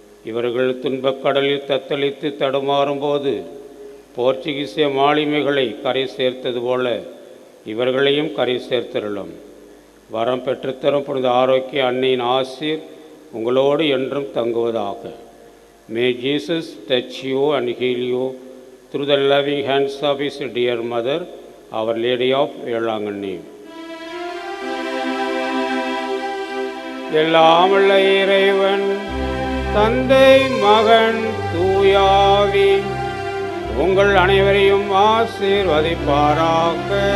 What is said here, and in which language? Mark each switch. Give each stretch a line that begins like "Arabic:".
Tamil: இவர்கள் துன்பக்கடலில் தத்தளித்து தடுமாறும்போது போர்ச்சுகீசிய மாலுமிகளை கரை சேர்த்தது போல இவர்களையும் கரை சேர்த்தருளும். வரம் பெற்றுத்தரும் புனித ஆரோக்கிய அன்னையின் ஆசீர் உங்களோடு என்றும் தங்குவதாக.
English: May Jesus touch you and heal you through the loving hands of his dear mother, Our Lady of Velanganni.
Tamil: எல்லாம் வல்ல இறைவன் தந்தை மகன் தூயாவி உங்கள் அனைவரையும் ஆசீர்வதிப்பாராக.